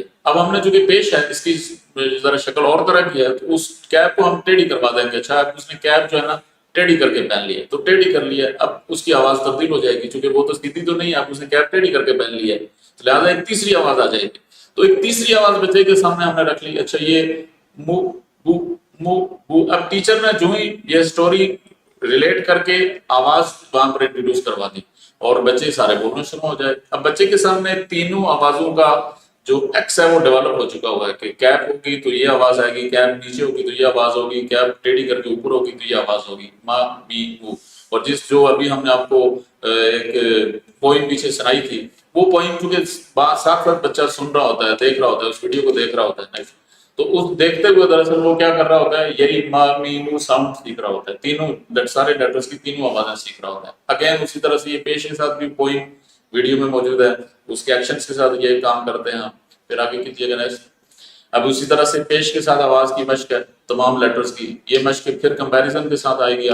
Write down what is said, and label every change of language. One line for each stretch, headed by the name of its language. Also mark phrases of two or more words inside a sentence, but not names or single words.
Urdu: اب ہم نے جو کہ پیش ہے اس کی ذرا شکل اور طرح کی ہے تو اس کیپ کو ہم ٹیڑھی کروا دیں گے. اچھا اب اس نے کیپ جو ہے نا ٹیڑھی کر کے پہن لی ہے تو ٹیڑھی کر لی ہے، اب اس کی آواز تبدیل ہو جائے گی چونکہ وہ تو سیدھی تو نہیں ہے، اب اس نے کیپ ٹیڑھی کر کے پہن لی ہے، لہٰذا ایک تیسری آواز آ جائے گی. تو ایک تیسری آواز بچے کے سامنے ہم نے رکھ لی. اچھا یہ مو بو مو بو. اب ٹیچر نے جو ہی یہ
English: story relate
Urdu: کر کے آواز وہاں پر انٹروڈیوس کروا دی اور بچے سارے بولنا شروع ہو جائے. اب بچے کے سامنے تینوں آوازوں کا جو ایکس ہے وہ ڈیولپ ہو چکا ہوا ہے کہ کیپ ہوگی تو یہ آواز آئے گی، کیپ نیچے ہوگی تو یہ آواز ہوگی، کیپ ٹیڑھی کر کے اوپر ہوگی تو یہ آواز ہوگی، ما می مو. اور جو ابھی ہم نے آپ کو ایک پوئم پیچھے سنائی تھی وہ پوئم کیونکہ ساتھ ساتھ بچہ سن رہا ہوتا ہے، دیکھ رہا ہوتا ہے، اس ویڈیو کو دیکھ رہا ہوتا ہے، تو اس دیکھتے ہوئے دراصل وہ کیا کر رہا ہوتا ہے، یہی ما می مو ساؤنڈ سیکھ رہا ہوتا ہے، تینوں سارے لیٹرز کی تینوں آوازیں سیکھ رہا ہوتا ہے. اگین اسی طرح سے یہ پیش کے ساتھ بھی
English: poem video
Urdu: میں موجود ہے، اس کے ایکشنز کے ساتھ یہ کام کرتے ہیں. پھر آگے کیجیے گا نیکسٹ. اب اسی طرح سے پیش کے ساتھ آواز کی مشق ہے تمام لیٹرز کی، یہ مشق پھر کمپیریزن کے ساتھ آئے گی.